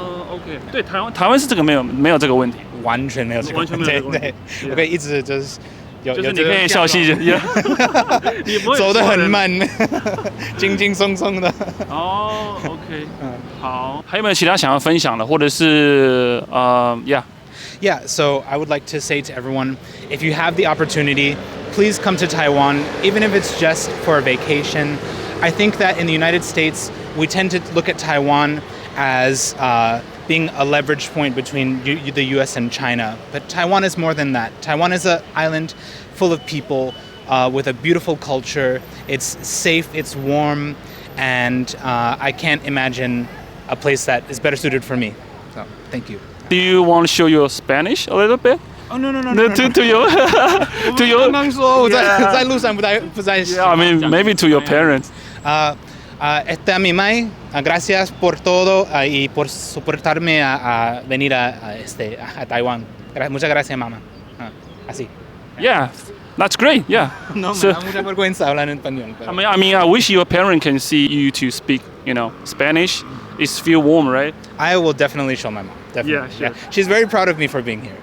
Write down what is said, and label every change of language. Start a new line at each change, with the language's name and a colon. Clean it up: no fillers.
Chinese: OK， 对，台湾是这个没有这个问题，完全没有这个问题。完全没有这个问题。我可以一直就是就是你可以笑嘻嘻，你不会走得很慢，轻轻松松的。 OK， 好，还有没有其他想要分享的，或者是
English: Yeah, so I would like to say to everyone, if you have the opportunity, please come to Taiwan, even if it's just for a vacation. I think that in the United States, we tend to look at Taiwan as being a leverage point between the US and China. But Taiwan is more than that. Taiwan is an island full of people with a beautiful culture. It's safe, it's warm, and I can't imagine a place that is better suited for me. So, thank you. Do you want to show your Spanish a little bit? Oh no! To your
Chinese: 刚刚说我在路上不在。
English: Yeah, I mean maybe to your parents.
Spanish: A mi mamá, gracias por todo y por soportarme a venir a Taiwan. Muchas gracias, mamá. Así.
English: Yeah, that's great. Yeah.
Spanish: No, me da mucha vergüenza hablar en español.
English: I mean, I wish your parent can see you to speak, Spanish. It's feel warm, right? I will definitely show my mom. Definitely. Yeah, sure. Yeah. She's very proud of me for being here.